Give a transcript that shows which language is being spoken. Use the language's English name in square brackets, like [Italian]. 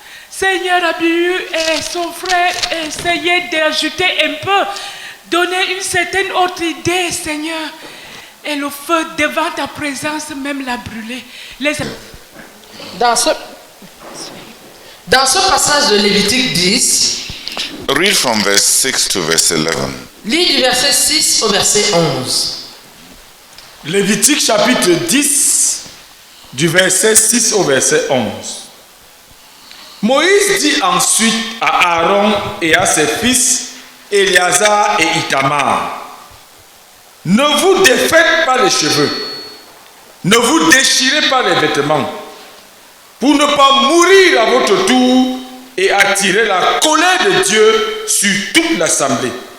[French] Seigneur, Abihu et son frère essayaient d'ajouter un peu, donner une certaine autre idée, Seigneur. Et le feu devant ta présence même l'a brûlé. Dans ce passage de Lévitique 10, [English] Read from verse 6 to verse 11. [French] lis du verset 6 au verset 11. Lévitique chapitre 10, du verset 6 au verset 11. Moïse dit ensuite à Aaron et à ses fils, Éléazar et Ithamar, ne vous défaites pas les cheveux, ne vous déchirez pas les vêtements, pour ne pas mourir à votre tour et attirer la colère de Dieu sur toute l'assemblée.